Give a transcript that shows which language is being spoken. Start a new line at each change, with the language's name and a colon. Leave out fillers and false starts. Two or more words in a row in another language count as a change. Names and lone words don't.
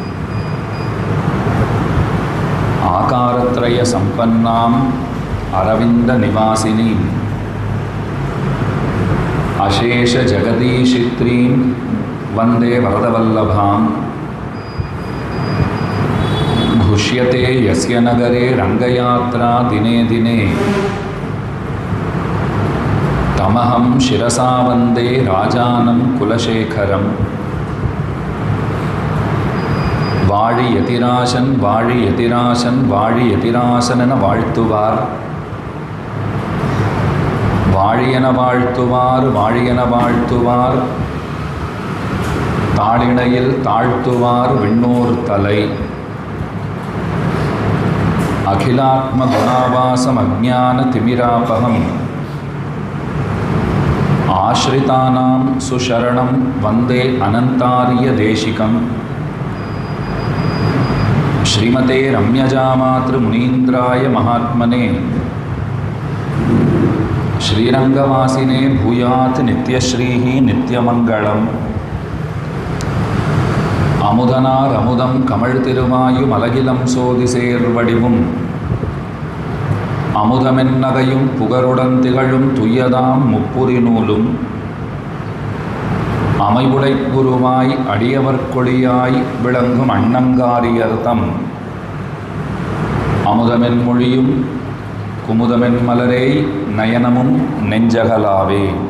Sanskrit: आकारत्रयसम्पन्नाम् अरविन्दनिवासिनीं अशेषजगदीशित्रीं वन्दे वरदवल्लभां। घुष्यते यस्य नगरे रङ्गयात्रा दिने दिने तमहं शिरसा वन्दे राजानं कुलशेखरम्।
Tamil: வாழி யதிராசன் வாழி யதிராசன் வாழி யதிராசனென வாழ்த்துவார். வாழியென வாழ்த்துவார் வாழியென வாழ்த்துவார் தாளிணையில் தாழ்த்துவார் விண்ணோர் தலை.
Sanskrit: अखिलात्म गुणावासम् अज्ञान तिमिरापहम् आश्रितानाम् सुशरणम् वन्दे अनन्तार्य देशिकम्. श्रीमते रम्यजामातृ मुनीन्द्राय महात्मने श्रीरंगवासिने भूयात् नित्यश्रीः नित्यमंगलम्.
Tamil: அமுதனார் அமுதம் கமழ் திருவாயும் அலகிலம் சோதிசேர் வடிவும் அமுதமென்னகையும் புகருடன் திகழும் துய்யதாம் முப்புரி நூலும் அமைவுடை குருவாய் அடியவர்கொழியாய் விளங்கும் அண்ணங்காரியர்தம் அமுதமென் மொழியும் குமுதமென் மலரே நயனமும் நெஞ்சகலாவே.